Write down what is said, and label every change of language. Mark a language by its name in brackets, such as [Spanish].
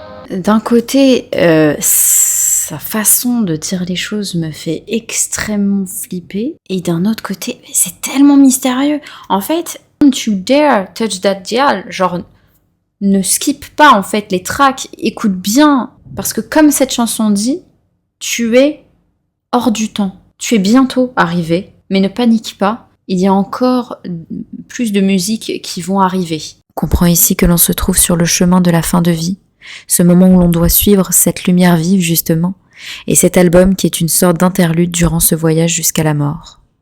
[French] D'un côté, sa façon de dire les choses me fait extrêmement flipper. Et d'un autre côté, c'est tellement mystérieux. En fait, [English] don't you dare touch that dial. [French] Genre, ne skip pas en fait les tracks. Écoute bien. Parce que comme cette chanson dit, tu es hors du temps. Tu es bientôt arrivé. Mais ne panique pas. Il y a encore plus de musiques qui vont arriver. On comprend ici que l'on se trouve sur le chemin de la fin de vie, ce moment où l'on doit suivre cette lumière vive justement, et cet album qui est une sorte d'interlude durant ce voyage jusqu'à la mort.